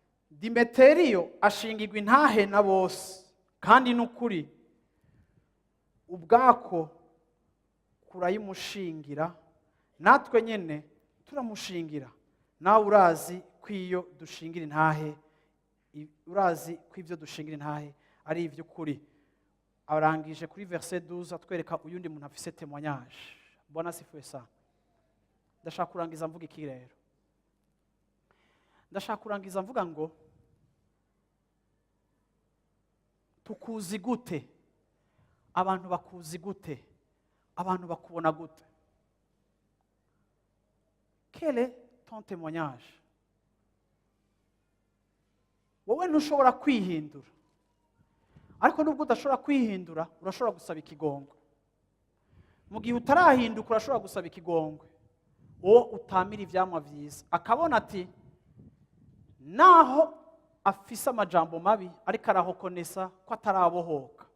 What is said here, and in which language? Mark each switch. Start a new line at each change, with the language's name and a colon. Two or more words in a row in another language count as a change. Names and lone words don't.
Rundi: Dimeteriyo ashingirwa intahe na bose, kandi n'ukuri ubwako kurayimushingira, natwe nyene turamushingira. Nawe urazi ko iyo dushingira intahe, i-, urazi ko ivyo dushingira intahe ari ivy'ukuri. Arangije kuri
French: verset douze
Rundi: atwereka uyundi muntu afise témoignage.
Swahili: Bwana asifiwe sana.
Rundi: Ndashaka kurangiza mvuga iki rero? Ndashaka kurangiza mvuga ngo, tukuzi gute? Abantu bakuzi gute? Abantu bakubona gute?
French: Quel est ton témoignage?
Rundi: Wowe ntushobora kwihindura. Ariko nubwo udashobora kwihindura, urashobora gusaba ikigongwe. Mu gihe utarahinduka, urashobora gusaba ikigongwe. Uwo utamira ivyamwa vyiza. Akabona ati, "Naho afise amajambo mabi, ariko arahokonesa ko atarabohoka.